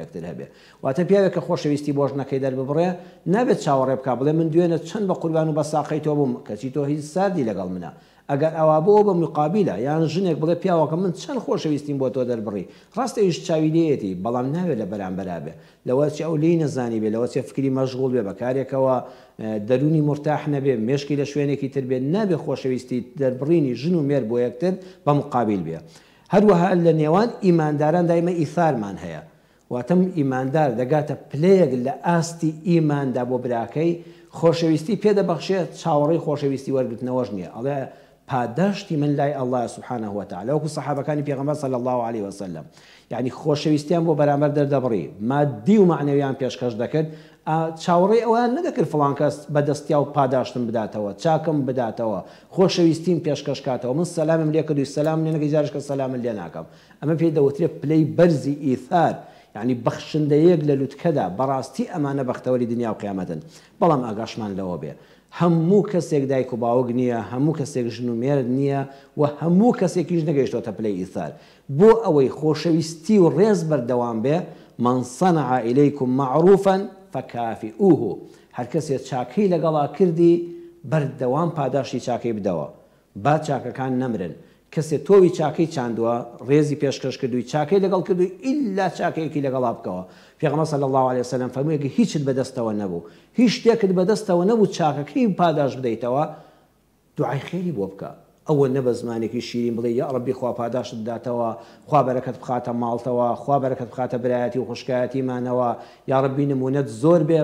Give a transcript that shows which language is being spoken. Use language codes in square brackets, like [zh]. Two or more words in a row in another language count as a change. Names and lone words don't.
[ckb] یەکتر هەبێ واتە پیاوێک کە خۆشەویستی بۆ ژنەکەی دەرببڕێ نابێت چاوەڕێ بکا بڵێ من دوێنێ چەند بە قوربان و بە ساقەی تۆ بووم کەچی تۆ هیچ سادی لەگەڵ منە ئەگەر ئەوا بۆ بە مقابلە یان ژنێک بڵێ پیاوەکە من چەند خۆشەویستیم بۆ تۆ دەربڕی ڕاستەیش چاوی لێیەتی بەڵام ناوێت لە بەرامبەرا بێ لەوە چی ئەو لی نەزانی بێ لەوە چێ فکری مەشغوڵ بێ بەکارێکەوە دەرونی مرتاح نەبێ مێشکی لە شوێنێکی تر بێ نابێ خۆشەویستی دەربڕینی ژن و مێر بۆ یەکتر بە مقابل بێ. هەروەها لە نێوان ئیمانداران دایمە ئیثارمان هەیە واتەم ئیماندار دەگاتە پلەیەک لە ئاستی ئیماندا بۆ براکەی خۆشەویستی پێدەبەخشێت چاوەڕێی خۆشەویستی وەرگرتنەوەش نییە ئەڵێ پاداشتی من لای [ar] الله سبحانه وتعالى [ckb] وەکو سەحابەکانی پێغەمبەر [ar] صلی الله عليه وسلم [ckb] یعنی خۆشەویستیان بۆ بەرامبەر دەردەبڕی مادی و معنەویان پێشکەش دەکرد چاوەڕێی ئەویان نەدەکرد فڵان کەس بەدەستیا و پاداشتم بداتەوە چاکم بداتەوە خۆشەویستیم پێشکەش کاتەوە من سەلامم لێ کردووی سەلام لێ نەکەی جارش کە سەلامم لێ ناکەم ئەمە پێی دەوترێت پلەی بەرزی ئیثار یعنی بەخشندەیەک لە لوتکەدا بەڕاستی ئەمانە بەختەوەری دنیا و قیامەتن بەڵام ئاگاشمان لەوە بێ هەموو کەسێک دایک و باوک نییە هەموو کەسێک ژن و مێرد نییە و هەموو کەسێکیش نەگەیشتۆتە پلەی ئیثار بۆ ئەوەی خۆشەویستی و ڕێز بەردەوام بێ [ar] من صنع إليكم معروفا [ckb] فكافئوه هەر کەسێک چاکەی لەگەڵا کردی بەردەوام پاداشتی چاکەی بدەوە با چاکەکان نەمرن کەسێک تۆوی چاکەی چاندووە ڕێزی پێشکەش کردووی چاکەی لەگەڵ کردووی ئیلا چاکەیەکی لەگەڵا بکەوە پێغەمبەر [ar] صلی الله عليه وسلم [ckb] فەرموویەکە هیچت بەدەستەوە نەبوو هیچ شتێکت بەدەستەوە نەبوو چاکەکەی پاداش بدەیتەوە دوعای خێری بۆ بکە ئەوە نەبە زمانێکی شیرین بڵێ یا ڕەبی خوا پاداشت بداتەوە، خوا بەرەکەت بخاتە ماڵتەوە، خوا بەرەکەت بخاتە برایەتی و خوشکایەتیمانەوە، یا ڕەبی نمونەت زۆر بێ.